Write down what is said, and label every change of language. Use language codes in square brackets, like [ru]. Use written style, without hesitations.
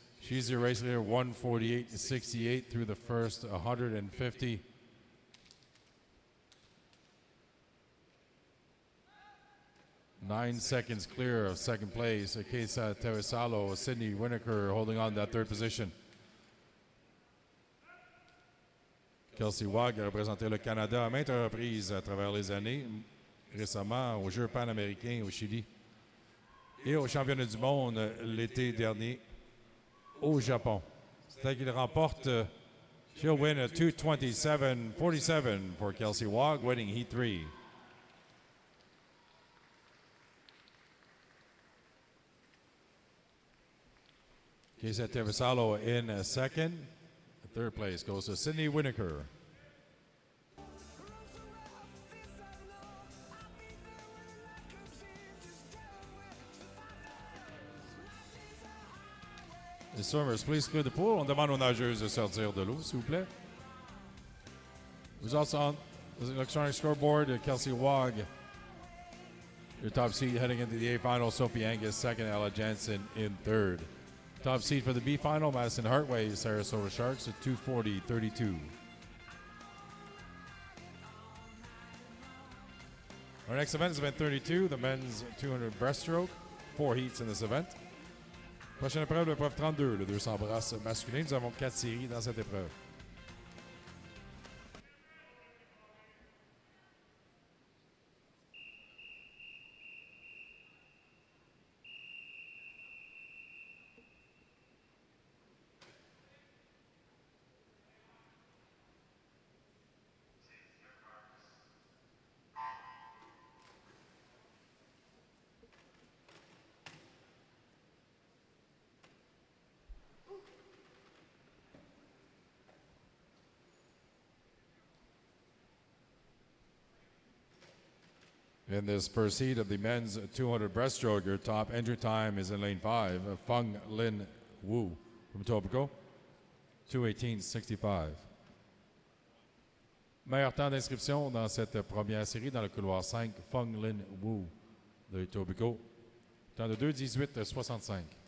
[en] She's your race leader, 1:48:68 through the first 150. Nine seconds clear of second place. Kesa Tevisalo, Sydney Winokur holding on to that third position. [fr] Kelsey Wog a représenté le Canada à maintes reprises à travers les années, récemment aux Jeux panaméricains au Chili et aux Championnats du monde l'été dernier au Japon. C'est qu'il remporte, [en] she'll win a 2:27:47 for Kelsey Wog, winning Heat 3. Kesa Tevisalo in second. Third place goes to Sydney Winokur. [fr] Les [en] swimmers, please clear the pool. [fr] On demande aux nageuses de sortir de l'eau, s'il vous plaît. [en] Results on the electronic scoreboard. Kelsey Wog, your top seed heading into the A final. Sophie Angus second. Ella Jansen in third. Top seed for the B final, Madison Hartway, Sarasota Sharks at 2:40:32. Our next event is event 32, the men's 200 breaststroke. 4 heats in this event. [fr] Prochaine épreuve, l'épreuve 32, le 200 brasses masculin. Nous avons 4 séries dans cette épreuve. [en] In this first heat of the men's 200 breaststroke, your top entry time is in lane 5, Fung Lin Wu from Etobicoke, 2:18:65. [fr] Meilleur temps d'inscription dans cette première série dans le couloir 5, Fung Lin Wu de Etobicoke, temps de 2:18:65.